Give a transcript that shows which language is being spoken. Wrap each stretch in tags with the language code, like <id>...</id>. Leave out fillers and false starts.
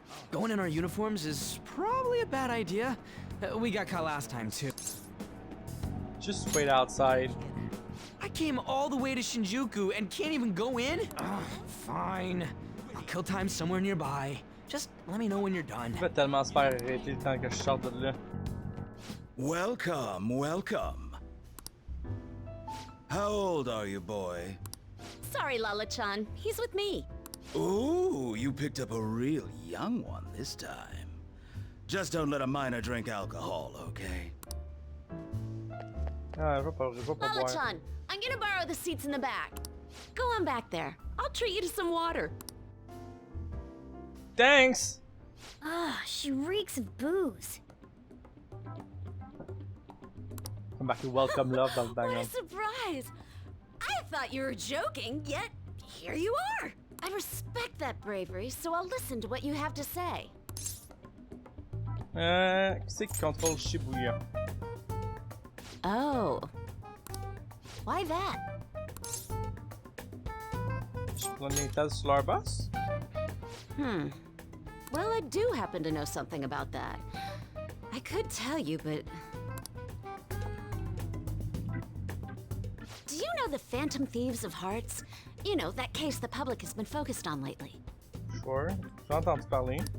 <en>Going in our uniforms is probably a bad idea. We got caught last time, too. just wait outside. I came all the way to Shinjuku and can't even go in? Ugh, fine. I'll kill time somewhere nearby. Just let me know when you're done.</en> <fr>Je vais tellement se faire arrêter le temps que je sorte de là.</fr> <en>Welcome, welcome. How old are you, boy? Sorry, Lala-chan. He's with me. Ooh, you picked up a real young one this time. Just don't let a minor drink alcohol, okay?</en> <fr>Ah, je vais pas boire.</fr> <en>Lala-chan, I'm gonna borrow the seats in the back. Go on back there. I'll treat you to some water. Thanks! Ah, she reeks of booze. Come back to welcome love dans le What a background. surprise! I thought you were joking, yet here you are. I respect that bravery, so I'll listen to what you have to say.</en> <fr>Qui c'est qui contrôle Shibuya?</fr> <en>Oh. Why that?</en> <fr>Je prends les états sur leur boss?</fr> <en>Well, I do happen to know something about that. I could tell you, but... Do you know the Phantom Thieves of Hearts? You know, that case the public has been focused on lately. Sure.</en> <fr>J'ai entendu parler.</fr>